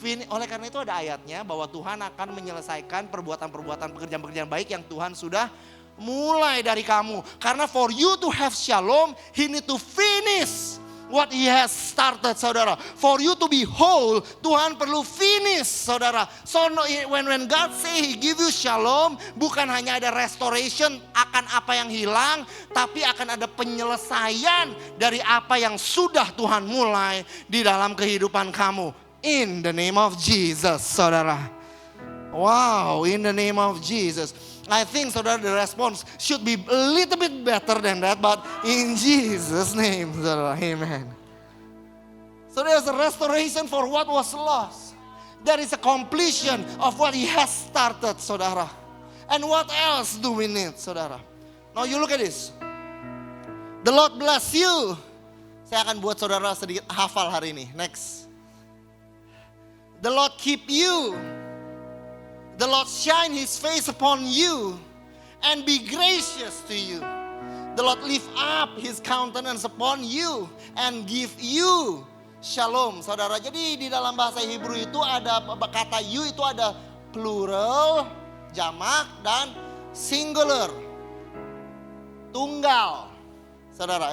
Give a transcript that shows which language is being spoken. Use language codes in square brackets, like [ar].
[id] Oleh karena itu ada ayatnya bahwa Tuhan akan menyelesaikan perbuatan-perbuatan pekerjaan-pekerjaan baik yang Tuhan sudah mulai dari kamu. [en] Karena for you to have shalom, He need to finish what He has started, saudara. For you to be whole, [id] Tuhan perlu [en] finish, saudara. So when God say He give you shalom, [id] bukan hanya ada restoration akan apa yang hilang, tapi akan ada penyelesaian dari apa yang sudah Tuhan mulai di dalam kehidupan kamu. [en] In the name of Jesus, saudara. Wow, in the name of Jesus. I think, saudara, the response should be a little bit better than that, but in Jesus' name, saudara, amen. So there's a restoration for what was lost. There is a completion of what He has started, saudara. And what else do we need, saudara? Now you look at this. The Lord bless you. [id] Saya akan buat saudara sedikit hafal hari ini. Next. [en] The Lord keep you. The Lord shine His face upon you and be gracious to you. The Lord lift up His countenance upon you and give you shalom, saudara. [id] Jadi di dalam bahasa Hebrew itu ada kata you itu ada plural, jamak, dan singular, tunggal, saudara.